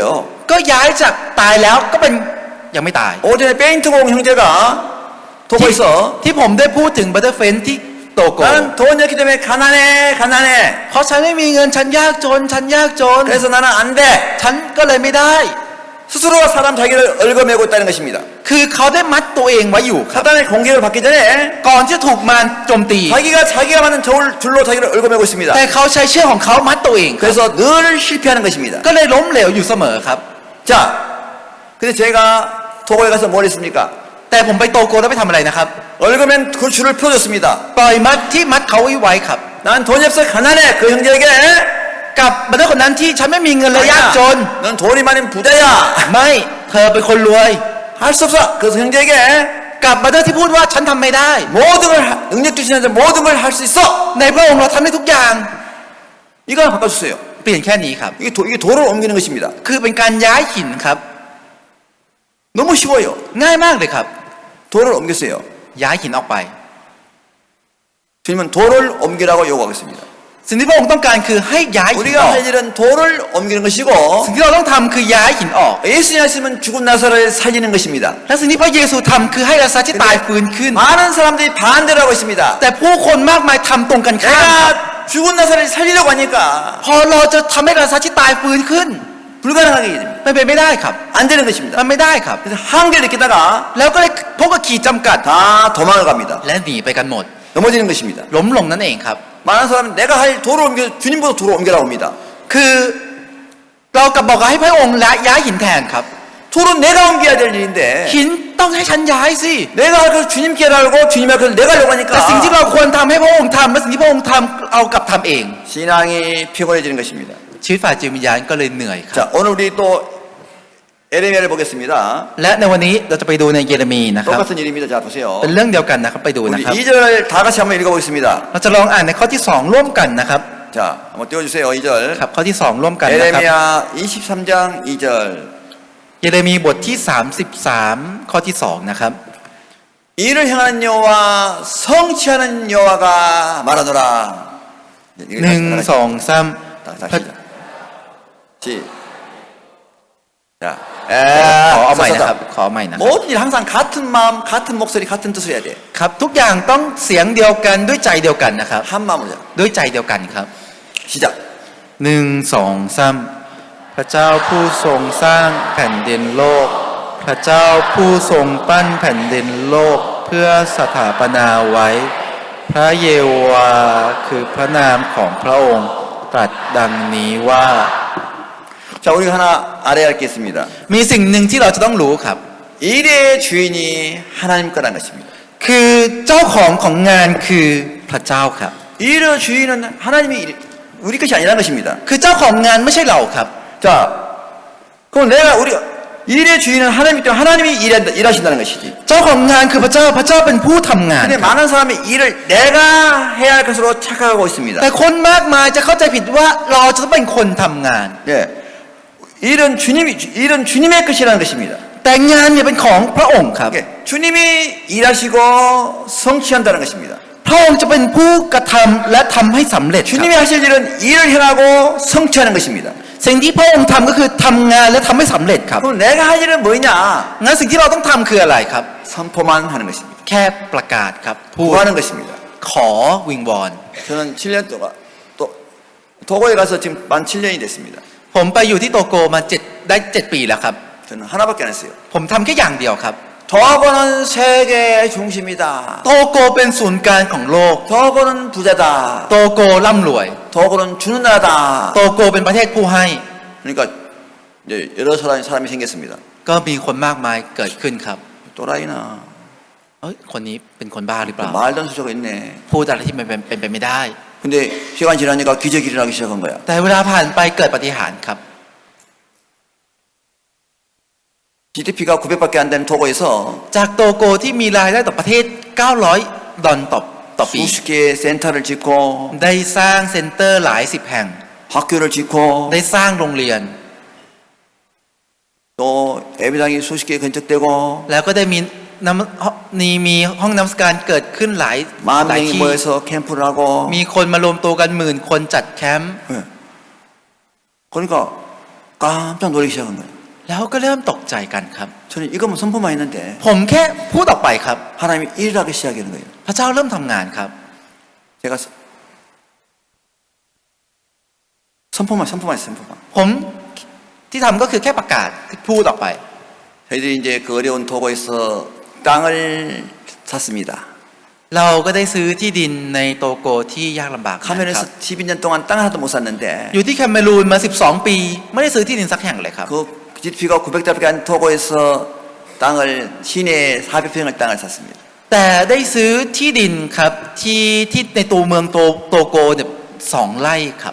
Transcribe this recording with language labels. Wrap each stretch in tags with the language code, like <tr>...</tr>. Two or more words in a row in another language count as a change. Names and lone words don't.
<th>ก็ย้ายจากตายแล้วก็เป็นยังไม่ตาย</th> <ko>오전에 페인트공 형제가 도고 있어.</ko> <th>ที่ผมได้พูดถึงบัตเตอร์เฟนที่โตโก</th> <ko>나는 돈 없기 때문에 가난해.</ko> <th>เพราะฉันไม่มีเงินฉันยากจน</th> <ko>그래서 나는 안 돼.</ko> <th>ฉันก็เลยไม่ได้</th> <ko>스스로 사람 자기를 얽어매고 있다는 것입니다.</ko> <th>คือเขาได้มัดตัวเองไว้อยู่ครับ</th> <ko>사단의 공격을 받기 전에</ko> <th>ก่อนที่จะถูกมารโจมตี</th> <ko>자기가 만든 줄로 자기를 얽어매고 있습니다.</ko> <th>แต่เขาใช้เชือกของเขามัดตัวเองครับ</th> <ko>그래서 늘 실패하는 것입니다.</ko> <th>ก็เลยล้มเหลวอยู่เสมอครับ</th> <ko>자, 근데 제가 토고에 가서 뭘 했습니까?</ko> <th>แต่ผมไปโตโกแล้วไปทำอะไรนะครับ</th> <ko>얽어맨 그 줄을 풀어줬습니다.</ko> <th>ปล่อยมัดที่มัดเขาไว้ครับ</th> <ko>난 돈이 없어 가난해. 그 형제에게</ko> <th>กับบัตเตอร์คนนั้นที่ฉันไม่มีเงินเลยยากจน</th> <ko>넌 돈이 많은 부자야.</ko> <th>ไม่เธอเป็นคนรวย</th> <ko>할 수 없어. 그래서 형제에게</ko> <th>กับบัตเตอร์ที่พูดว่าฉันทำไม่ได้</th> <ko>모든 걸 능력 주시는 자 모든 걸 할 수 있어.</ko> <th>ในพระองค์เราทำได้ทุกอย่าง</th> <ko>이걸 바꿔주세요.</ko> <th>เปลี่ยนแค่นี้ครับ</th> <ko>이게 돌을 옮기는 것입니다.</ko> <th>คือเป็นการย้ายหินครับ</th> <ko>너무 쉬워요.</ko> <th>ง่ายมากเลยครับ</th> <ko>돌을 옮겼어요.</ko> <th>ย้ายหินออกไป</th> <ko>주님은 돌을 옮기라고 요구하고 있습니다.</ko> <th>สิ่งที่พระองค์ต้องการคือให้ย้ายหินอ</th> <ko>우리가</ko> <th>อก</th> <ko>할 일은 돌을 옮기는 것이고</ko> <th>สิ่งที่เราต้องทำคือย้ายหินออก</th> <ko>예수님 하시면 죽은 나사로를 살리는 것입니다.</ko> <th>และสิ่งที่พระเยซูทำคือให้ลาซาร์ที่ตายฟื้นขึ้น</th> <ko>많은 사람들이 반대를 하고 있습니다.</ko> <th>แต่ผู้คนมากมายทำตรงกันข้ามครับ</th> <ko>내가 죽은 나사로를 살리려고 하니까</ko> <th>พอเราจะทำให้ลาซาร์ที่ตายฟื้นขึ้น</th> <ko>불가능하게 됩니다.</ko> <th>มันเป็นไม่ได้ครับ</th> <ko>안 되는 것입니다.</ko> <th>มันไม่ได้ครับ</th> <ko>그래서 한계를 느끼다가</ko> <th>แล้วก็เลยพบกับขีดจำกัด</th> <ko>다 도망을 갑니다.</ko> <th>และหนีไปกันหมด</th> <ko>넘어지는 것입니다.</ko> <th>ล้มลงนั่นเองครับ</th> <ko>많은 사람은 내가 할 돌을 옮겨 주님보다 돌을 옮겨라고 합니다.</ko> <th>คือเรากลับบอกให้พระองค์และย้ายหินแทนครับ</th> <ko>돌은 내가 옮겨야 될 일인데</ko> <th>หินต้องให้ฉันย้ายสิ</th> <ko>내가 할 것을 주님께 하라고 주님이 할 것을 내가 하려고</ko> <th>แต่สิ่งที่</th> <ko>하니까</ko> <th>เราควรทำให้พระองค์ทำและสิ่งที่พระองค์ทำเอากลับทำเอง</th> <ko>신앙이 피곤해지는 것입니다.</ko> <th>ชีวิตฝ่ายจิตวิญญาณก็เลยเหนื่อยครับ</th> <ko>자, 오늘 우리 또 에레미야를 보겠습니다.</ko> <th>และในวันนี้เราจะไปดูในเยเรมีนะครับ</th> <ko>똑같은 일입니다. 자, 보세요.</ko> <th>เป็นเรื่องเดียวกันนะครับไปดู</th> <ko>우리</ko> <th>นะครับ</th> <ko>2절을 다 같이 한번 읽어보겠습니다.</ko> <th>เราจะลองอ่านในข้อที่2ร่วมกันนะครับ</th> <ko>자, 한번 띄워주세요. 2절.</ko> <th>ครับข้อที่2ร่วมกันนะครับ</th> <ko>에레미야 23장 2절.</ko> <th>เยเรมีบทที่33ข้อที่2นะครับ</th> <ko>이를 향하는 여호와 성취하는 여호와가 말하노라. 1 2 3 다시 시작. 자,</ko> <th>ขอเอาใหม่นะครับขอเอาใหม่นะครับ</th> <ko>모든 일 항상 같은 마음, 같은 목소리, 같은 뜻을 해야 돼.</ko> <th>ครับทุกอย่างต้องเสียงเดียวกันด้วยใจเดียวกันนะครับ</th> <ko>한 마음으로.</ko> <th>ด้วยใจเดียวกันครับ</th> <ko>시작.</ko> <th>1 2 3พระเจ้าผู้ทรงสร้างแผ่นดินโลก พระเจ้าผู้ทรงปั้นแผ่นดินโลกเพื่อสถาปนาไว้ พระเยโฮวาคือพระนามของพระองค์ตรัสดังนี้ว่า</th> <ko>자, 우리가 하나 알아야 할 게 있습니다.</ko> <th>มีสิ่งหนึ่งที่เราจะต้องรู้ครับ</th> <ko>일의 주인이 하나님 거라는 것입니다.</ko> <th>คือเจ้าของงานคือพระเจ้าครับ</th> <ko>일의 주인은 하나님이 우리 것이 아니라는 것입니다.</ko> <th>คือเจ้าของงานไม่ใช่เราครับ</th> <ko>자, 그럼 우리가 일의 주인은 하나님이기 때문에 하나님이 일하신다는 것이지.</ko> <th>เจ้าของงานคือพระเจ้าเป็นผู้ทำงาน</th> <ko>근데 많은 사람이 일을 내가 해야 할 것으로 착각하고 있습니다.</ko> <th>แต่คนมากมายจะเข้าใจผิดว่าเราจะต้องเป็นคนทำงาน</th> <ko>예. 일은 주님의 것이라는 것입니다.</ko> <th>แต่งานเนี่ยเป็นของพระองค์ครับ</th> <ko>이게 주님이 일하시고 성취한다는 것입니다.</ko> <th>พระองค์จะเป็นผู้กระทำและทำให้สำเร็จครับ</th> <ko>주님이 하실 일은 일을 행하고 성취하는 것입니다.</ko> <th>สิ่งที่พระองค์ทำก็คือทำงานและทำให้สำเร็จครับ</th> <ko>그럼 내가 할 일은 뭐냐?</ko> <th>งั้นสิ่งที่เราต้องทำคืออะไรครับ</th> <ko>선포만 하는 것입니다.</ko> <th>แค่ประกาศครับพูด</th> <ko>구하는 것입니다.</ko> <th>ขอวิงวอน</th> <ko>저는 7년 동안 또 도고에 가서 지금 만 7년이 됐습니다.</ko> <th>ผมไปอยู่ที่โตโกมาได้ 7 ปีแล้วครับ</th> <ko>저는 하나밖에 안 했어요.</ko> <th>ผมทำแค่อย่างเดียวครับ</th> <ko>도하고는 세계의 중심이다.</ko> <th>โตโกเป็นศูนย์กลางของโลก</th> <ko>도하고는 부자다.</ko> <th>โตโกร่ำรวย</th> <ko>도하고는 주는 나라다.</ko> <th>โตโกเป็นประเทศผู้ให้</th> <ko>그러니까 이제 여러 사람이 생겼습니다.</ko> <th>ก็มีคนมากมายเกิดขึ้นครับ</th> <ko>또라이나</ko> <th>เอ้ยคนนี้เป็นคนบ้าหรือเปล่า</th> <ko>말도 안 소리가 있네.</ko> <th>พูดอะไรที่มันเป็นไปไม่ได้</th> <ko>근데 시간 지나니까 기적이 일어나기 시작한 거야.</ko> <th>แต่เวลาผ่านไปเกิดปาฏิหาริย์ครับ</th> <ko>GDP가 900밖에 안 되는 도고에서</ko> <th>จากโตโกที่มีรายได้ต่อประเทศ 900 ดอลต่อปี</th> <ko>수십 개의 센터를 짓고</ko> <th>ได้สร้างเซ็นเตอร์หลายสิบแห่ง</th> <ko>학교를 짓고</ko> <th>ได้สร้างโรงเรียน</th> <ko>또 예배당이 수십 개 건축되고</ko> <th>แล้วก็ได้มีห้องน้ำสการเกิดขึ้นหลาย</th> <ko>만</ko> <th>หลาย</th> <ko>명이</ko> <th>ที่</th> <ko>모여서 캠프를 하고</ko> <th>มีคนมารวมตัวกัน10,000 คนจัดแคมป์</th> <ko>예. 그러니까 깜짝 놀라기 시작한 거예요.</ko> <th>แล้วก็เริ่มตกใจกันครับ</th> <ko>저는 이것만 선포만 했는데</ko> <th>ผมแค่พูดออกไปครับ</th> <ko>하나님이 일을 하기 시작하는 거예요.</ko> <th>พระเจ้าเริ่มทำงานครับ</th> <ko>제가 선포만 선포만.</ko> <th>ผมที่ทำก็คือแค่ประกาศพูดออกไป</th> <ko>저희들이 이제 그 어려운 도고에서 땅을 샀습니다.</ko> <th>เราก็ได้ซื้อที่ดินในโตโกที่ยากลำบากนะครับ</th> <ko>카메라에서 12년 동안 땅 하나도 못 샀는데</ko> <th>อยู่ที่แคเมรูนมา 12 ปี ไม่ได้ซื้อที่ดินสักแห่งเลยครับ</th> <ko>그 GDP가 900달러밖에 안 도고에서 땅을 시내 400평을 땅을 샀습니다.</ko> <th>แต่ได้ซื้อที่ดินครับที่ในตัวเมืองโตโกเนี่ย2 ไร่ครับ</th>